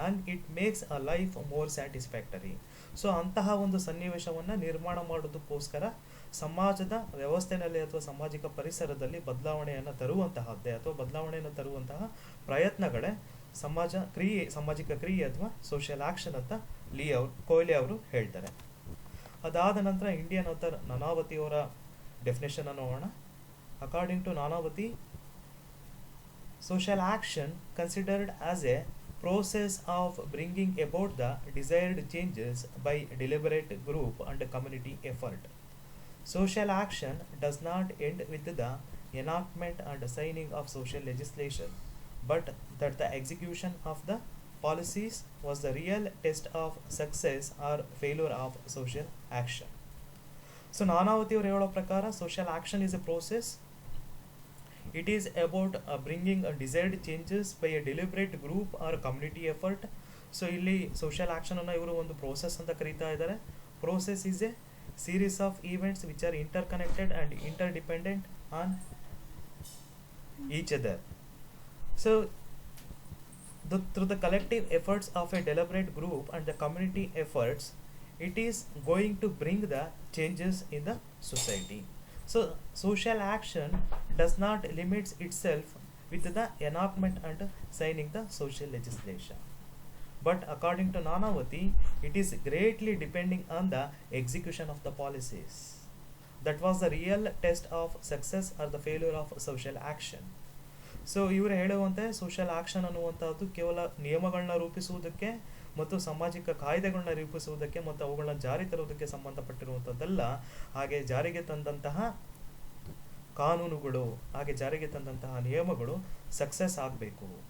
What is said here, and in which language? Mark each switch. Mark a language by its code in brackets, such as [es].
[en] And it makes a life more satisfactory. [kn] So ಅಂತಹ ಒಂದು ಸನ್ನಿವೇಶವನ್ನು ನಿರ್ಮಾಣ ಮಾಡೋದಕ್ಕೋಸ್ಕರ ಸಮಾಜದ ವ್ಯವಸ್ಥೆಯಲ್ಲಿ ಅಥವಾ ಸಾಮಾಜಿಕ ಪರಿಸರದಲ್ಲಿ ಬದಲಾವಣೆಯನ್ನು ತರುವಂತಹದ್ದೇ ಅಥವಾ ಬದಲಾವಣೆಯನ್ನು ತರುವಂತಹ ಪ್ರಯತ್ನಗಳೇ ಸಾಮಾಜಿಕ ಕ್ರಿಯೆ ಅಥವಾ ಸೋಷಿಯಲ್ ಆಕ್ಷನ್ ಅಂತ ಕೊಯ್ಲೆ ಅವರು ಹೇಳ್ತಾರೆ. ಅದಾದ ನಂತರ ಇಂಡಿಯನ್ ಆಥರ್ ನಾನಾವತಿ ಅವರ ಡೆಫಿನೇಷನ್ ಅನ್ನು ನೋಡೋಣ. [en] According to Nanavati, social action considered as a process of bringing about the desired changes by deliberate group and community effort. Social action does not end with the enactment and signing of social legislation, but that the execution of the policies was the real test of success or failure of social action. So [kn] Nanavati ಅವರು ಹೇಳೋ ಪ್ರಕಾರ [en] Social action is a process. It is about bringing a desired changes by a deliberate group or community effort. [kn] So ಇಲ್ಲಿ social action ಅನ್ನು ಇವರು ಒಂದು process ಅಂತ ಕರೀತಾ ಇದ್ದಾರೆ. [en] Process is a series of events which are interconnected and interdependent on each other. So through the collective efforts of a deliberate group and the community efforts, it is going to bring the changes in the society. So social action does not limit itself with the enactment and signing the social legislation, but according to Nanavati, it is greatly depending on the execution of the policies. That was the real test of success or the failure of social action. [kn] So ಇವರು ಹೇಳುವಂತೆ social action ಅನ್ನುವಂಥದ್ದು ಕೇವಲ ನಿಯಮಗಳನ್ನ ರೂಪಿಸುವುದಕ್ಕೆ ಮತ್ತು ಸಾಮಾಜಿಕ ಕಾಯ್ದೆಗಳನ್ನ ರೂಪಿಸುವುದಕ್ಕೆ ಮತ್ತು ಅವುಗಳನ್ನ ಜಾರಿ ತರುವುದಕ್ಕೆ ಸಂಬಂಧಪಟ್ಟಿರುವಂಥದ್ದಲ್ಲ. ಹಾಗೆ ಜಾರಿಗೆ ತಂದಂತಹ ಕಾನೂನುಗಳು, ಹಾಗೆ ಜಾರಿಗೆ ತಂದಂತಹ ನಿಯಮಗಳು ಸಕ್ಸಸ್ ಆಗಬೇಕು.